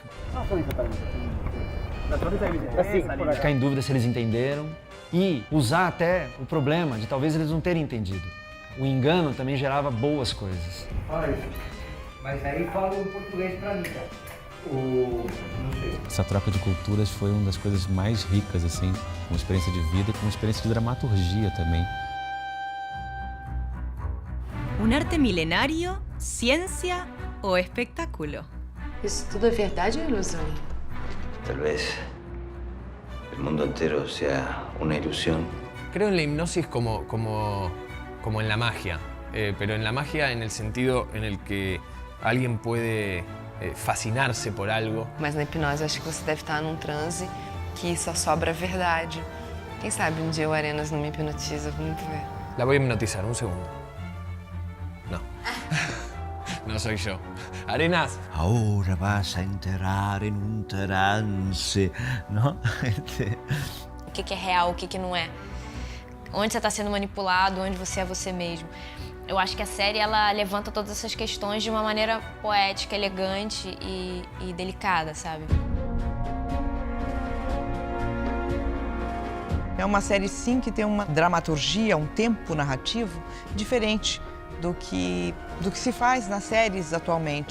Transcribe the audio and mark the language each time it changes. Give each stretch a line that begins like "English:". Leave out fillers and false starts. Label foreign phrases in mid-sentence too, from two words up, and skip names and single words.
Portuguese: Ficar em dúvida se eles entenderam e usar até o problema de talvez eles não terem entendido. O engano também gerava boas coisas. Olha, mas aí fala o português pra mim, cara. Essa troca de culturas foi uma das coisas mais ricas, assim, com experiência de vida e com experiência de dramaturgia também.
Spanish: Un arte milenario, ciencia o espectáculo.
Portuguese: Isso tudo é verdade ou ilusão?
Spanish: Tal vez el mundo entero sea una ilusión. Creo en la hipnosis como en la magia, pero en la magia en el sentido en el que alguien puede fascinar-se por algo.
Portuguese: Mas na hipnose, acho que você deve estar num transe que só sobra a verdade. Quem sabe um dia o Arenas não me hipnotiza, vamos ver.
Spanish: La voy a hipnotizar, un segundo. No. No soy yo. Arenas. Ahora vas a entrar en un trance, ¿no?
Portuguese: O que é real, o que não é. Onde você está sendo manipulado, onde você é você mesmo. Eu acho que a série ela levanta todas essas questões de uma maneira poética, elegante e delicada, sabe? É uma série, sim, que tem uma dramaturgia, um tempo narrativo diferente do que se faz nas séries atualmente.